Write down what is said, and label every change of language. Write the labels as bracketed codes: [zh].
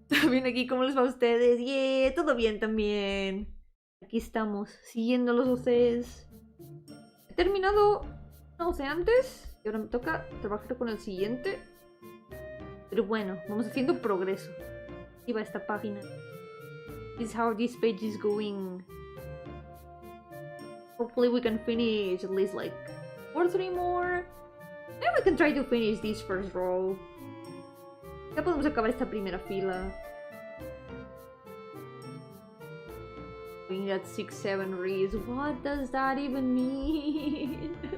[es] Bien aquí, ¿cómo les va a ustedes? Yeah, todo bien también. Aquí estamos, siguiéndolos a ustedes. He terminado, no sé, antes. Y ahora me toca trabajar con el siguiente. Pero bueno, vamos haciendo progreso. Aquí va esta página. [en] This is how this page is going. Hopefully we can finish at least like 2 or 3 more. Maybe we can try to finish this first row. [es] Ya podemos acabar esta primera fila. [en] Doing that 6-7 reads. What does that even mean?